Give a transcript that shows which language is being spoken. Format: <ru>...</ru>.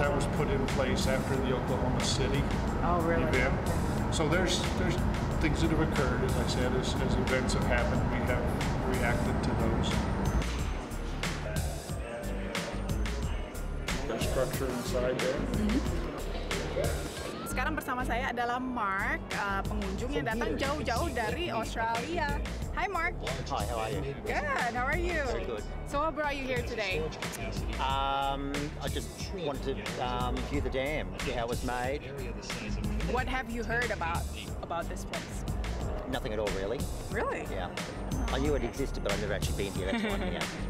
<en>That was put in place after the Oklahoma City event. So there's things that have occurred, as I said, as events have happened, we have reacted to those. structure inside there.</en> <id>Sekarang bersama saya adalah Mark, pengunjung yang datang jauh-jauh dari Australia.</id> <en>Hi Mark. Hi, how are you? Good, how are you? Very good. So what brought you here today? I just wanted to view the dam, see how it was made. What have you heard about this place? Nothing at all, really. Really? Yeah. I knew it existed, but I've never actually been here. That's why I'm here.</en>